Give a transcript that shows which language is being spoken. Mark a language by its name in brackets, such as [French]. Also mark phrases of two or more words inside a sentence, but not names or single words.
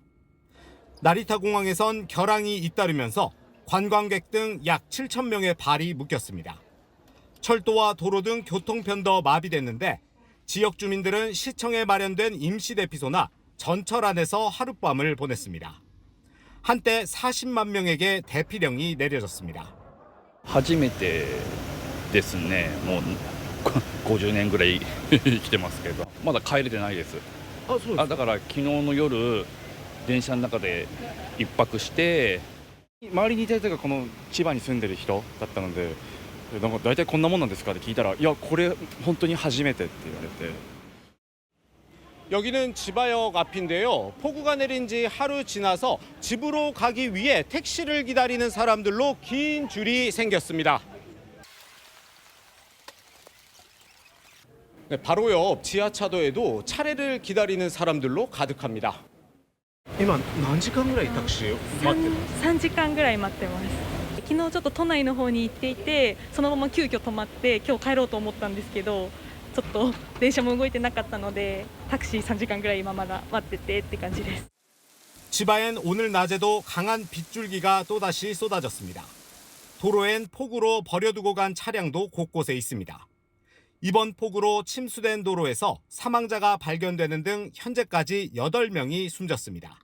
[Korean] 나리타 공항에선 결항이 잇따르면서 관광객 등 약 7,000명의 발이 묶였습니다. 철도와 도로 등 교통편도 마비됐는데 지역 주민들은 시청에 마련된 임시대피소나 전철 안에서 하룻밤을 보냈습니다. 한때 40만 명에게 대피령이 내려졌습니다. [Japanese] 初めてですね。もう50年ぐらい来てますけど、まだ帰れてないです。だから昨日の夜電車の中で一泊して、周りにいた人がこの千葉に住んでる人だったので、なんか大体こんなもんなんですかって聞いたら、いやこれ本当に初めてって言われて。 [Korean] 여기는 지바역 앞인데요. 폭우가 내린 지 하루 지나서 집으로 가기 위해 택시를 기다리는 사람들로 긴 줄이 생겼습니다. 네, 바로 옆 지하차도에도 차례를 기다리는 사람들로 가득합니다. [Japanese] 今何時間ぐらいタクシー待ってます 3時間ぐらい待ってます。昨日ちょっと都内の方に行っていて、そのまま急遽止まって今日帰ろうと思ったんですけど、ちょっと電車も動いてなかったのでタクシー3時間ぐらい今まだ待っててって感じです。 [Korean] 지바엔 오늘 낮에도 강한 빗줄기가 또다시 쏟아졌습니다. 도로엔 폭우로 버려두고 간 차량도 곳곳에 있습니다. 이번 폭우로 침수된 도로에서 사망자가 발견되는 등 현재까지 8명이 숨졌습니다.